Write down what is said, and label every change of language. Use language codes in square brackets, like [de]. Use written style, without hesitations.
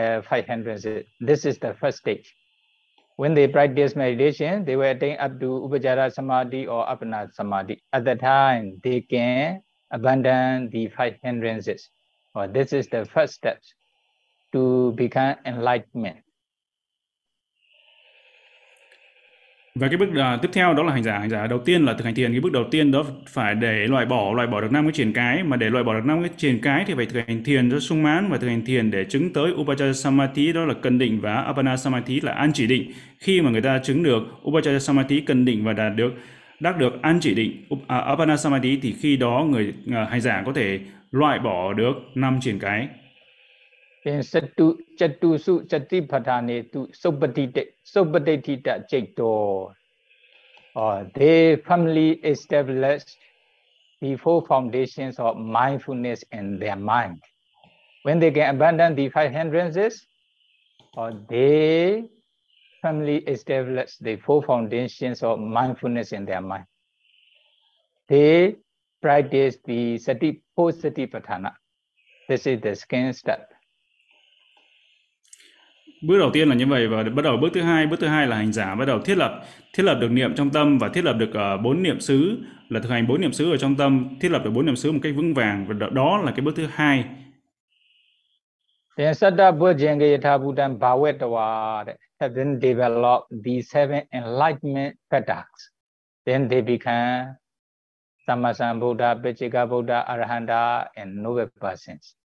[en] Five hindrances. This is the first stage. When they practice meditation, they will attain up to Upajara Samadhi or Apana Samadhi. At that time, they can abandon the five hindrances. Well, this is the first step to become enlightenment. [vi] Và cái bước tiếp theo đó là hành giả đầu tiên là thực hành thiền. Cái bước đầu tiên đó phải để loại bỏ được năm cái triền cái, mà để loại bỏ được năm cái triền cái thì phải thực hành thiền cho sung mãn và thực hành thiền để chứng tới Upajara Samadhi, đó là cần định, và Apana Samadhi là an chỉ định. Khi mà người ta chứng được Upajara Samadhi cần định và đắc được an chỉ định Apana Samadhi thì khi đó người hành giả có thể loại bỏ được năm triền cái. [pi] In Sattu Chattu Su Chatti Padhane Tu Sopatitita Chaito. [en] They firmly established the four foundations of mindfulness in their mind. When they can abandon the five hindrances, they firmly established the four foundations of mindfulness in their mind. They practice the Sati Po Sati Padhana. This is the second step. [vi] Bước đầu tiên là như vậy, và bắt đầu bước thứ hai là hành giả bắt đầu thiết lập được niệm trong tâm và thiết lập được bốn niệm xứ, là thực hành bốn niệm xứ ở trong tâm, thiết lập được bốn niệm xứ một cách vững vàng, và đó là cái bước thứ hai. [en] Then [pi] Sada Bhujanga Yathabhutam Bhavetva [en] have then developed the seven enlightenment products. Then they become Sammasambuddha, Vajjhika Buddha, Arahanta and noble persons.